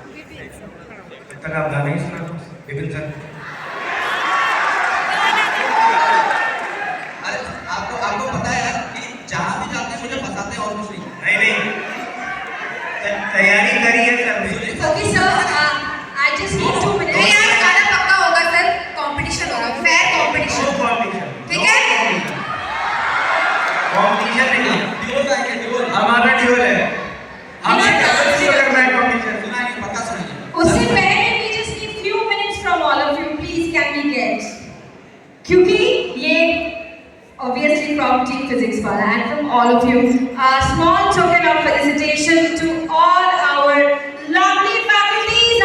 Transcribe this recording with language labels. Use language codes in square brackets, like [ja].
[hi] तक आप गाना ही सुना विपिन सर. अरे आपको पता है यार कि जहाँ भी जाते हैं मुझे फंसाते हैं और कुछ नहीं. नहीं तैयारी करी है sir. [en] Okay sir, I just need 2 minutes. [hi] नहीं यार गाना पक्का होगा सर. कंपटीशन होगा, फेयर कंपटीशन. ठीक है? कंपटीशन नहीं, ड्यूओ गाएंगे. ड्यूओ हमारा ड्यूओ है. हमने कंपटीशन करना है. कंपटीशन सुनाएंगे, पक्का सुनाएंगे. उससे पहले [en] we just need few minutes from all of you. Please can we get? क्योंकि ये obviously Physics Wala and from all of you. A small token of felicitation to all our lovely faculties.